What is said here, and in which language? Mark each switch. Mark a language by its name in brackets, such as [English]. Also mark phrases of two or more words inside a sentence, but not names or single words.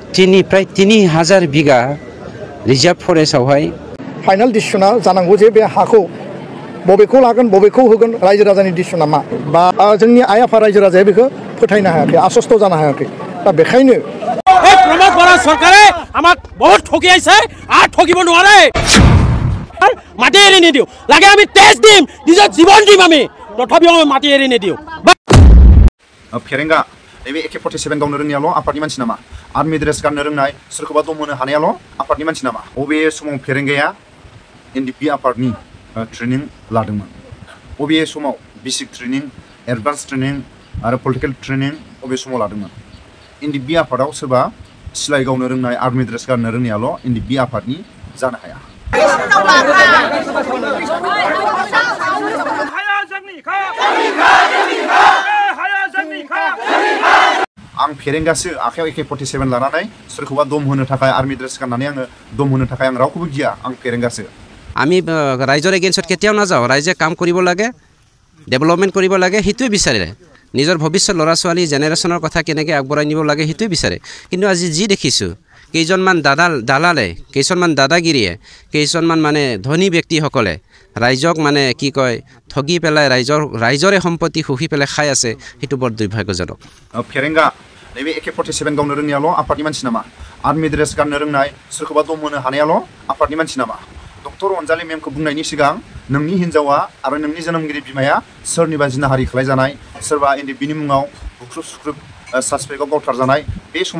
[Bodo] प्राय 3000 बिगा रिजार्व फरेस्टआवहाय फाइनाल डिसिसना जानांगौ जे बे हाखौ बबेखौ लागोन बबेखौ होगोन रायजो राजानि डिसिसना मा बा जोंनि आइ आफा रायजो राजाया बेखौ फोथायनो हायाखै आश्वस्त जानो हायाखै दा बेखायनो [Assamese] प्रमोद बरा सरकारे আমাক বহুত ঠকি আছে আর ঠকিব নোৱাৰে মাটি এৰি নিদিও লাগে আমি তেজ দিম নিজৰ জীৱন দিম আমি তথাপিও আমি মাটি এৰি নিদিও [Bodo] फेरेंगा नैबे AK-47 गावनो रोंनायाल' आफादनि मानसि नामा आर्मि ड्रेस गाननो रोंनाय सोरखौबा दम होनो हानायाल' आफादनि मानसि नामा अबे समाव फेरेंगाया NDP आफादनि ट्रेनिं लादोंमोन अबे समाव बेसिक ट्रेनिं एडभान्स ट्रेनिं आरो पलिटिकल ट्रेनिं अबे समाव लादोंमोन NDP आफादाव सोरबा सिलाइ गावनो रोंनाय आर्मि ड्रेस गाननो रोंनायाल' NDP आफादनि जानो हाया आं फेरेंगासो आखायाव AK-47 लानानै सोरखौबा दम होनो थाखाय आर्मि ड्रेस गाननानै आङो दम होनो थाखाय आं रावखौबो गिया आं फेरेंगासो [Assamese] আমি ৰাইজৰ এগেইনষ্টত কেতিয়াও নাযাওঁ ৰাইজে কাম কৰিব লাগে ডেভেলপমেণ্ট কৰিব লাগে সেইটোৱে বিচাৰে নিজৰ ভৱিষ্যত ল'ৰা ছোৱালী জেনেৰেশ্যনৰ কথা কেনেকৈ আগবঢ়াই নিব লাগে সেইটোৱে বিচাৰে কিন্তু আজি যি দেখিছোঁ কেইজনমান দালালে কেইজনমান দাদাগিৰিয়ে কেইজনমান মানে ধনী ব্যক্তিসকলে ৰাইজক মানে কি কয় ঠগি পেলাই ৰাইজৰে সম্পত্তি খুহি পেলাই খাই আছে সেইটো বৰ দুৰ্ভাগ্যজনক [Bodo] फेरेंगा नैबे AK-47 गावनो रोंनायाल' आफादनि मानसि नामा आर्मि ड्रेस गाननो रोंनाय सोरखौबा दम होनो हानायाल' आफादनि मानसि नामा डक्टर अनजालि मेमखौ बुंनायनि सिगां नोंनि हिन्जावा आरो नोंनि जोनोमगिरि बिमाया सोरनिबा जिनाहारि खालामजानाय सोरबा NDPनि मुङाव बुख्रुब सुख्रुब सासपेक्टआव गावथारजानाय बे समाव